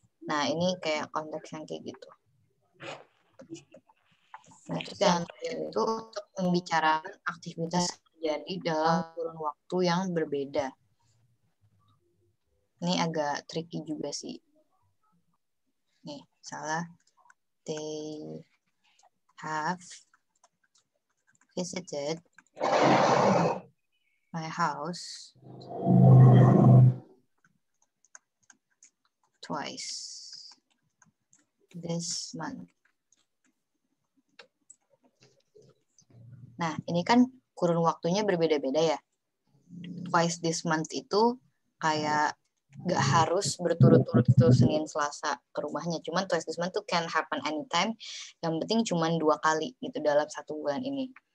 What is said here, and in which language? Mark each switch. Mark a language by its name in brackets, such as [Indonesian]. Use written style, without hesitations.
[Indonesian] Nah, ini kayak konteks yang kayak gitu. Nah, terus yang itu untuk membicarakan aktivitas yang terjadi dalam kurun waktu yang berbeda. Ini agak tricky juga sih. Nih, misalnya [English] they have visited my house twice this month. [Indonesian] Nah, ini kan kurun waktunya berbeda-beda ya. [English] Twice this month [Indonesian] itu kayak gak harus berturut-turut itu Senin Selasa ke rumahnya. Cuman [English] twice this month [Indonesian] tuh [English] can happen anytime. [Indonesian] Yang penting cuman 2 kali gitu dalam 1 bulan ini.